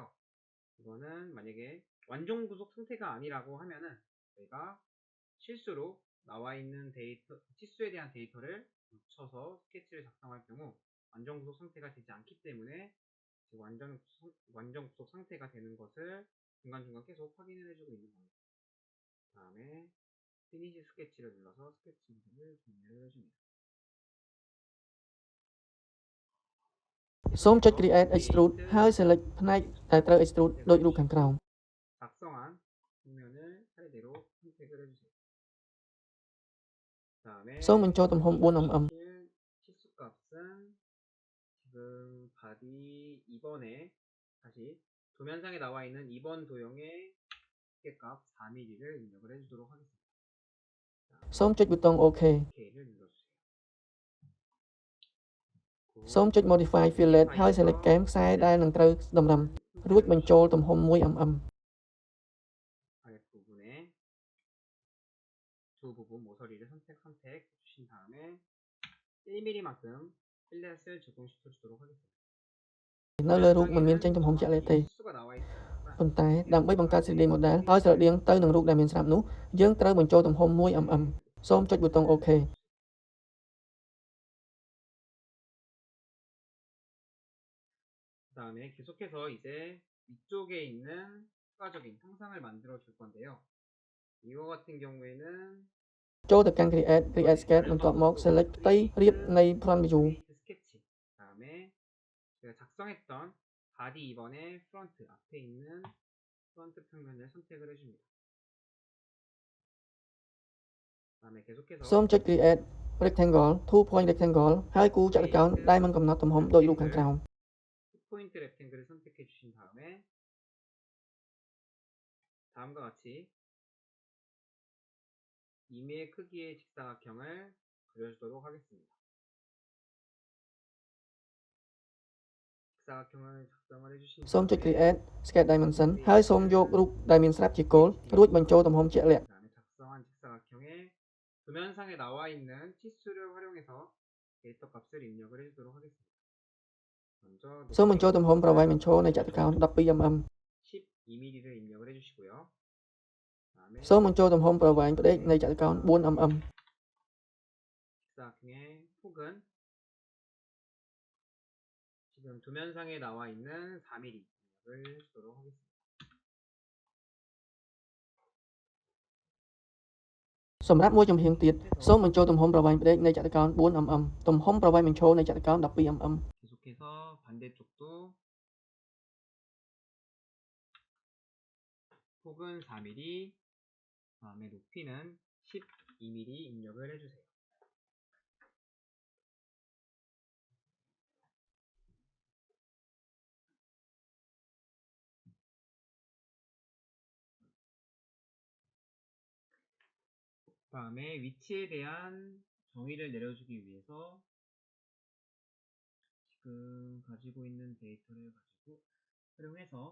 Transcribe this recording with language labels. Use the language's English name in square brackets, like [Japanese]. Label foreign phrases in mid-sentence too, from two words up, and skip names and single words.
[Korean] 이거는 만약에 완전 구속 상태가 아니라고 하면은 저희가 실수로 나와 있는 치수에 대한 데이터를 묻혀서 스케치를 작성할 경우 완전 구속 상태가 되지 않기 때문에 완전 구속 상태가 되는 것을 중간중간 계속 확인을 해주고 있는 겁니다. 다음에 피니시 스케치를 눌러서 스케치 모드를 종료를 해줍니다. [Khmer] សូមចុច [English] Create Extrude [Khmer] ហើយ select ផ្នែកដែលត្រូវ extrude ដូចរូបខាងក្រោម [Korean] 작성한 평면을 차례대로 선택을 해주세요. 그 다음에 [Khmer] សូមបញ្ចូលទំហំ 4mm [Korean] 치수값은 지금 바디 2번에 다시 도면상에 나와 있는 2번 도형의 두께값 4mm를 입력을 해주도록 하겠습니다. [Khmer] សូមចុចប៊ូតុង OK [Korean] OK를 눌러주세요. [Khmer] សូមចុច [English] Modify Fillet [Khmer] ហើយ select គែមខ្សែដែលនឹងត្រូវតម្រឹមរួចបញ្ចូលទំហំ 1mm [Korean] 아랫부분에 두 부분 모서리를 선택해주신 다음에 1mm만큼 필렛을 적용시켜주도록 하겠습니다. [Khmer] នៅលើរូបមិនមានចេញទំហំជាក់លាក់ទេ [Korean] 치수가 나와 있으니까 [Khmer] ប៉ុន្តែដើម្បីបង្កើត [English] 3D model [Khmer] ឲ្យស្រដៀងទៅនឹងរូបដែលមានស្រាប់នោះយើងត្រូវបញ្ចូលទំហំ 1mm សូមចុចប៊ូតុង OK [Korean] 그 다음에 계속해서 이제 위쪽에 있는 추가적인 형상을 만들어 줄 건데요. 이거 같은 경우에는 [Khmer] ចូលទៅកាន់ [English] Create Sketch [Khmer] បន្ទាប់មក select ផ្ទៃរាបនៃ [English] Front View [Korean] 스케치 그 다음에 제가 작성했던 바디 2번의 프론트 앞에 있는 프론트 평면을 선택을 해줍니다. 그 다음에 계속해서 [Khmer] សូមចុច [English] Create Rectangle 2 point Rectangle [Khmer] ហើយគូចតុកោណដែលមិនកំណត់ទំហំដូចរូបខាងក្រោម [Korean] 포인트 렉탱글을 선택해 주신 다음에 다음과 같이 이미의 크기의 직사각형을 그려주도록 하겠습니다. 직사각형을 작성을 해주신 [Khmer] សូមចុច [English] Create Sketch Dimension [Khmer] ហើយសូមយករូបដែលមានស្រាប់ជាគោលរួចបញ្ចូលទំហំជាក់លាក់ [Korean] 그다음에 작성한 직사각형에 도면상에 나와 있는 치수를 활용해서 데이터 값을 입력을 해주도록 하겠습니다. 먼저 [Khmer] សូមបញ្ចូលទំហំប្រវែងបញ្ឈរនៃចតុកោណ 12mm [Korean] 12mm를 입력을 해주시고요. 그다음에 [Khmer] សូមបញ្ចូលទំហំប្រវែងផ្ដេកនៃចតុកោណ 4mm [Korean] 직사각형의 폭은 지금 도면상에 나와 있는 4mm 입력을 해주도록 하겠습니다. [Khmer] សម្រាប់មួយចំហៀងទៀតសូមបញ្ចូលទំហំប្រវែងផ្ដេកនៃចតុកោណ 4mm ទំហំប្រវែងបញ្ឈរនៃចតុកោណ 12mm [Korean] 계속해서 반대쪽도 폭은 4mm, 다음에 높이는 12mm 입력을 해주세요. 다음에 위치에 대한 정의를 내려주기 위해서 지금 가지고 있는 데이터를 가지고 활용해서